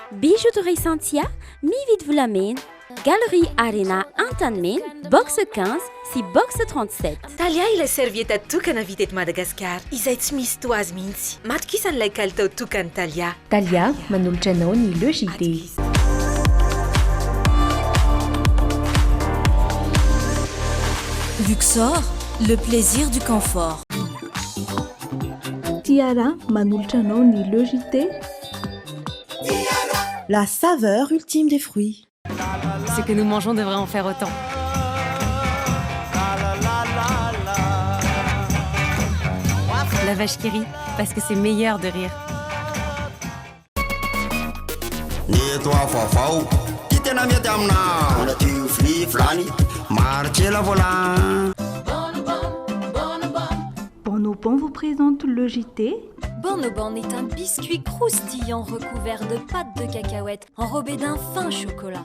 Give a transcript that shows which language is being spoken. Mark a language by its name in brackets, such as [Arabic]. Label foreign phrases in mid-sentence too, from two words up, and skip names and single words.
[Malagasy] Bijouterie Santia, mividy volamena, Galerie Arena Antanimena, box 15 sy box 37. Talia ilay servieta tokana vita eto Madagasikara, izay tsy misy toazy mihitsy. Matokisa n'ilay kalitao tokany Talia. Talia manolotra anao ny logité. [French] Luxor, le plaisir du confort. [Malagasy] Tiara manolotra anao ny logité. [French] La saveur ultime des fruits. Ce que nous mangeons devrait en faire autant. La vache qui rit, parce que c'est meilleur de rire. Bonobon vous présente le JT. Bonobon est un biscuit croustillant recouvert de pâte de cacahuète enrobé d'un fin chocolat.